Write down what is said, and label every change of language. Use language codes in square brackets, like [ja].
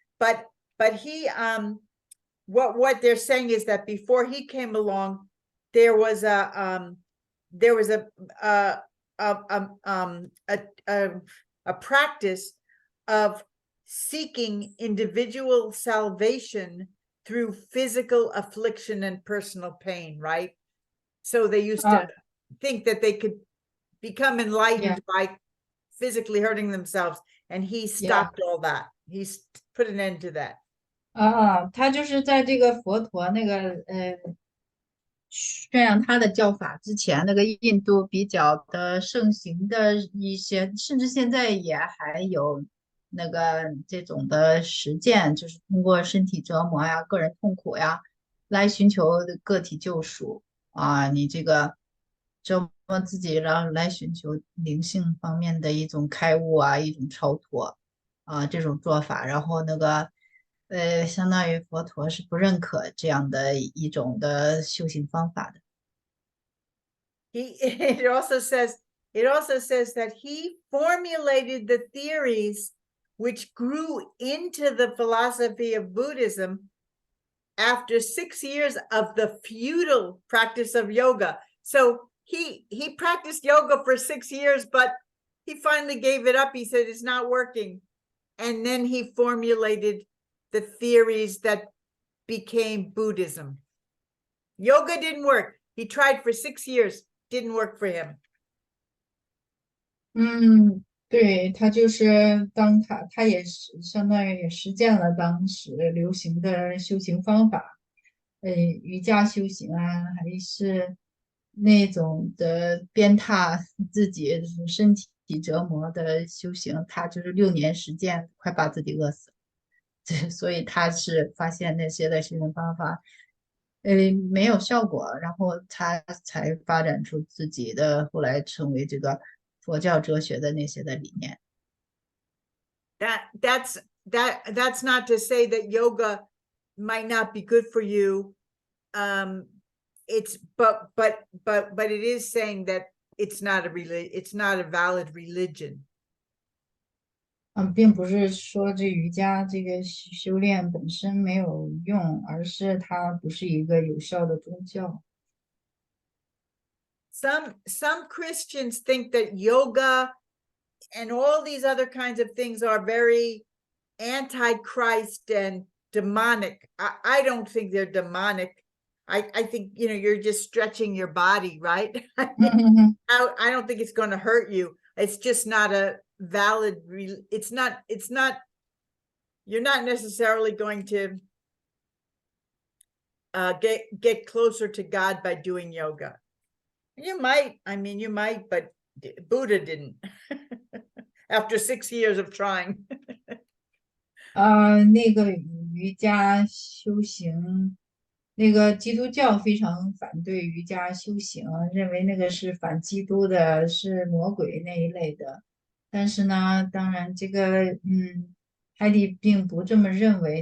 [en] But he, what they're saying is that before he came along, there was a practice of seeking individual salvation through physical affliction and personal pain, right? So they used to think that they could become enlightened by physically hurting themselves, and he stopped all that. He's put an end to that. [zh] 他就是在这个佛陀那个宣扬他的教法之前，那个印度比较的盛行的一些，甚至现在也还有那个这种的实践，就是通过身体折磨呀、个人痛苦呀，来寻求个体救赎啊。你这个折磨自己，然后来寻求灵性方面的一种开悟啊，一种超脱啊，这种做法。然后那个相当于佛陀是不认可这样的一种的修行方法的。 [en] It also says that he formulated the theories which grew into the philosophy of Buddhism after 6 years of the futile practice of yoga. So he practiced yoga for 6 years, but he finally gave it up. He said it's not working. And then he formulated the theories that became Buddhism. Yoga didn't work. He tried for 6 years, didn't work for him. [zh] 对，他就是他也是相当于也实践了当时流行的修行方法，瑜伽修行啊，还是那种的鞭挞自己身体折磨的修行，他就是6年实践，快把自己饿死了。所以他是发现那些的修行方法，没有效果，然后他才发展出自己的，后来成为这个佛教哲学的那些的理念。 [en] That's not to say that yoga might not be good for you. It's but it is saying that it's not a valid religion. [zh] 并不是说这瑜伽这个修炼本身没有用，而是它不是一个有效的宗教。 [en] Some Christians think that yoga and all these other kinds of things are very anti-Christ and demonic. I don't think they're demonic. I think, you're just stretching your body, right? I don't think it's going to hurt you. It's just not a valid, it's not, you're not necessarily going to get closer to God by doing yoga. You might, but Buddha didn't. After 6 years of trying. [zh] 那个瑜伽修行，那个基督教非常反对瑜伽修行，认为那个是反基督的，是魔鬼那一类的。但是呢，当然这个海蒂并不这么认为。